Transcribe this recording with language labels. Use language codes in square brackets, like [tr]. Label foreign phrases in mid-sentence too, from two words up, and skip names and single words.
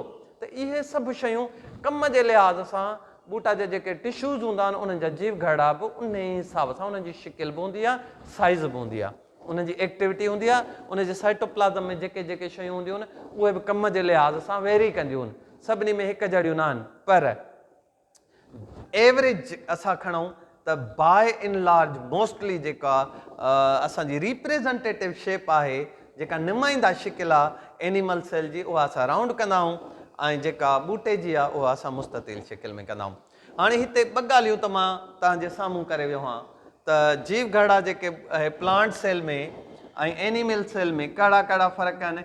[sd] त इहे सभु शयूं कम जे लिहाज़ सां ॿूटा जा जेके टिश्यूज़ हूंदा आहिनि उन्हनि जा जीव घड़ा बि उन ई हिसाब सां उन्हनि जी शिकिल बि हूंदी आहे, साइज़ बि हूंदी आहे, उनजी एक्टिविटी हूंदी आहे, उनजे साइटोप्लाज़म में जेके जेके शयूं हूंदियूं आहिनि उहे बि कम जे लिहाज़ सां वेरी कंदियूं आहिनि। सभिनी में हिकु जहिड़ियूं न आहिनि, पर एवरेज असां खणूं त [en] by in large mostly [sd] जेका असांजी [en] representative shape [sd] आहे, जेका नुमाइंदा शिकिल आहे [en] animal cell [sd] जी, उहा असां राउंड कंदा आहियूं ऐं जेका ॿूटे जी आहे उहा असां मुस्ततील शिकिल में कंदा आहियूं। हाणे हिते 2 ॻाल्हियूं त मां तव्हांजे साम्हूं करे वियो आहियां त जीव घड़ा जेके [en] plant cell [sd] में ऐं [en] animal cell [sd] में कहिड़ा कहिड़ा फ़र्क़ु आहिनि।